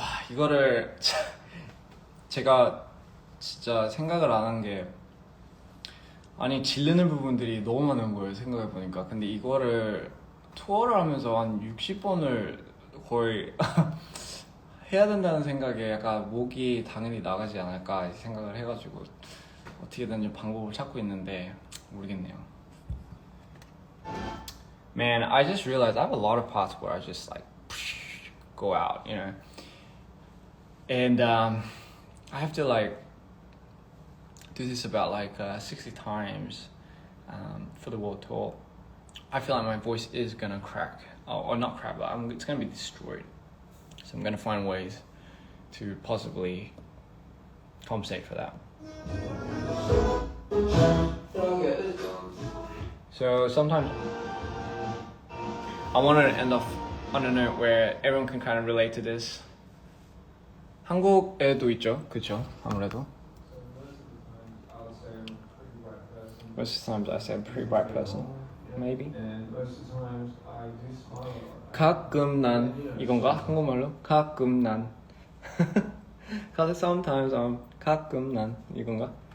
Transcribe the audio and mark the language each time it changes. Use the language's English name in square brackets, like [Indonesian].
[Korean] 이거를 제가 진짜 생각을 안 한 게 아니 질르는 부분들이 너무 많은 거예요 생각해 보니까. 근데 이거를 투어를 하면서 한 60번을 거의 해야 된다는 생각에 약간 목이 당연히 나가지 않을까 생각을 해가지고 어떻게든 좀 방법을 찾고 있는데 모르겠네요. [English] Man, I just realized I have a lot of parts where I just like go out, you know. And I have to like do this about like 60 times for the world tour. I feel like my voice is gonna crack, or not crack, but it's gonna be destroyed. So I'm gonna find ways to possibly compensate for that. So sometimes I want to end off on a note where everyone can kind of relate to this. [Korean] 한국에도 있죠, 그렇죠? 아무래도. [English] Most of the times I say I'm a pretty bright person, maybe. And most of the times I do smile. [Korean] 가끔 난 이건가? 한국말로 가끔 난. [English] Sometimes I'm [Korean] 가끔 난 이건가?